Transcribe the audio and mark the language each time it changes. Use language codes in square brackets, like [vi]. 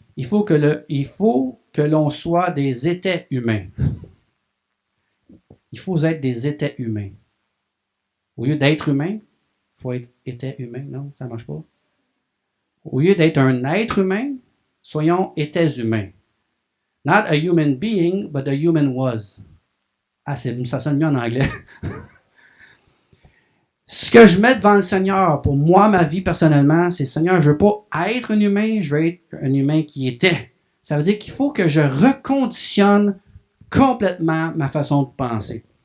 [fr] Il faut que l'on soit des étais humains. Il faut être des étais humains. Au lieu d'être humain, il faut être étais humain. Non, ça ne marche pas. Au lieu d'être un être humain, soyons étais humains. [en] Not a human being, but a human was. [fr] Ah, ça sonne mieux en anglais. Ce que je mets devant le Seigneur, pour moi, ma vie personnellement, c'est Seigneur, je ne veux pas être un humain, je veux être un humain qui était. Ça veut dire qu'il faut que je reconditionne complètement ma façon de penser.